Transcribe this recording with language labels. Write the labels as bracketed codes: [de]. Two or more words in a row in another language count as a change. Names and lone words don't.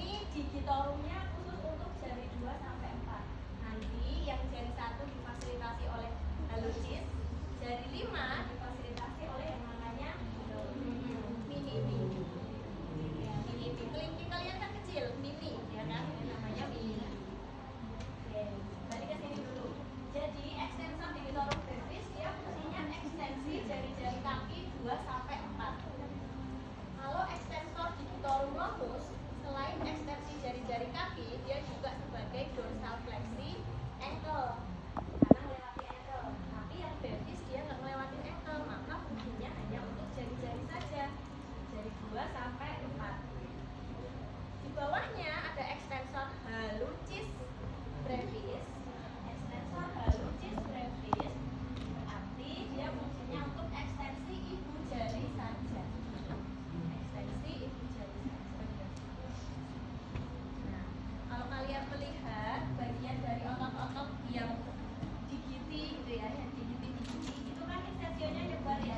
[id] digitorumnya khusus untuk jari 2 sampai 4. Nanti yang jari 1 difasilitasi oleh hallucis, jari 5 difasilitasi oleh yang namanya mini-mini. Ya, mini-mini. Kelingking kalian kan kecil, mini, ya kan? Ini namanya mini. Oke, balik ke sini dulu. Jadi ekstensor digitorum brevis dia fungsinya ekstensi jari-jari kaki 2 sampai 4. Kalau ekstensor digitorum longus, selain ekstensi jari-jari kaki, dia juga sebagai dorsal fleksi ankle karena melewati ankle. Tapi yang brevis dia nggak melewati ankle, maka fungsinya hanya untuk jari-jari saja, jari 2 sampai 4. Di bawahnya ada ekstensor hallucis brevis. Ekstensor hallucis brevis berarti dia fungsinya untuk ekstensi ibu jari saja. Ekstensi ibu jari saja. Nah, kalau kalian melihat bagian dari otot-otot yang digiti gitu ya, yang digiti itu kan insersionya nyebar ya.